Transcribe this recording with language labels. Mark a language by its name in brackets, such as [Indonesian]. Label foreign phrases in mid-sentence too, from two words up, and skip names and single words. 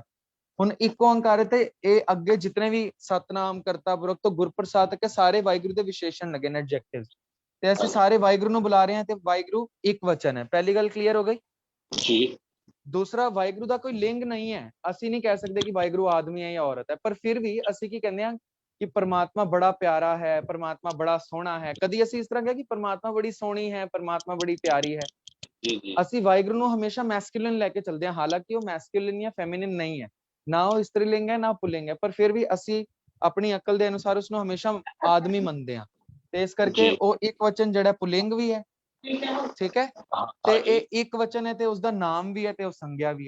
[Punjabi] ਹੁਣ ਇੱਕ ਓੰਕਾਰ ਤੇ ਇਹ ਅੱਗੇ ਜਿਤਨੇ ਵੀ ਸਤਨਾਮ, ਕਰਤਾ ਪੁਰਖ ਤੋਂ ਗੁਰਪ੍ਰਸਾਦ ਤੱਕ ਸਾਰੇ ਵਾਹਿਗੁਰੂ ਦੇ ਵਿਸ਼ੇਸ਼ਣ ਲੱਗੇ ਨੇ, ਐਡਜੈਕਟਿਵਸ, ਤੇ ਅਸੀਂ ਸਾਰੇ ਵਾਹਿਗੁਰੂ ਨੂੰ ਬੁਲਾ ਰਹੇ ਹਾਂ ਤੇ ਵਾਹਿਗੁਰੂ ਇੱਕ ਵਚਨ ਹੈ। ਪਹਿਲੀ ਗੱਲ ਕਲੀਅਰ ਹੋ ਗਈ ਜੀ। ਦੂਸਰਾ, ਵਾਹਿਗੁਰੂ ਦਾ ਕੋਈ ਲਿੰਗ ਨਹੀਂ ਹੈ। ਅਸੀਂ ਨਹੀਂ ਕਹਿ ਸਕਦੇ ਕਿ ਵਾਹਿਗੁਰੂ ਆਦਮੀ ਹੈ ਜਾਂ ਔਰਤ ਹੈ, ਪਰ ਫਿਰ ਵੀ ਅਸੀਂ ਕੀ ਕਹਿੰਦੇ ਹਾਂ ਕਿ ਪਰਮਾਤਮਾ ਬੜਾ ਪਿਆਰਾ ਹੈ, ਪਰਮਾਤਮਾ ਬੜਾ ਸੋਹਣਾ ਹੈ। कदी ਅਸੀਂ ਇਸ ਤਰ੍ਹਾਂ ਕਿਹਾ ਕਿ ਪਰਮਾਤਮਾ ਬੜੀ ਸੋਹਣੀ ਹੈ, ਪਰਮਾਤਮਾ ਬੜੀ ਪਿਆਰੀ ਹੈ। ਅਸੀਂ ਵਾਹਿਗੁਰੂ ਨੂੰ ਹਮੇਸ਼ਾ ਮੈਸਕੂਲਿਨ ਲੈ ਕੇ ਚੱਲਦੇ ਹਾਂ, ਹਾਲਾਂਕਿ ਉਹ ਮੈਸਕੂਲਿਨ ਜਾਂ ਫੈਮਿਨਿਨ ਨਹੀਂ ਹੈ, ਨਾ ਉਹ ਇਸਤਰੀ ਲਿੰਗ ਹੈ ਨਾ ਪੁਲਿੰਗ ਹੈ, ਪਰ ਫਿਰ ਵੀ ਅਸੀਂ ਆਪਣੀ ਅਕਲ ਦੇ ਅਨੁਸਾਰ ਉਸਨੂੰ ਹਮੇਸ਼ਾ ਆਦਮੀ ਮੰਨਦੇ ਹਾਂ। ਤੇ ਇਸ ਕਰਕੇ ਉਹ ਇੱਕ ਵਚਨ ਜਿਹੜਾ ਪੁਲਿੰਗ ਵੀ ਹੈ, ਠੀਕ ਹੈ, ਤੇ ਇਹ ਇੱਕ ਵਚਨ ਹੈ ਤੇ ਉਸਦਾ ਨਾਮ ਵੀ ਹੈ ਤੇ ਉਹ ਸੰਗਿਆ ਵੀ ਹੈ।